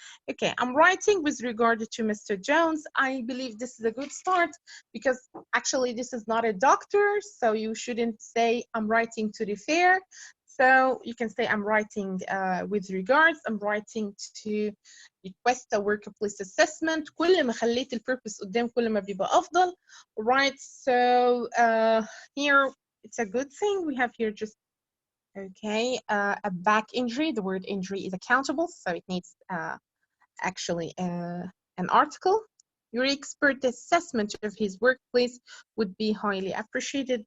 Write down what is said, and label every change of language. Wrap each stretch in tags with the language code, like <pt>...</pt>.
<en>Okay, I'm writing with regard to Mr. Jones. I believe this is a good start because actually this is not a doctor, so you shouldn't say I'm writing to refer. So you can say I'm writing with regards. I'm writing to request a workplace assessment.</en> <ar>كل ما خليت الpurpose قدام كل ما بيبقى أفضل.</ar> <en>Right, so here it's a good thing. We have here just okay a back injury. The word injury is accountable, so it needs actually an article. Your expert assessment of his workplace would be highly appreciated.</en>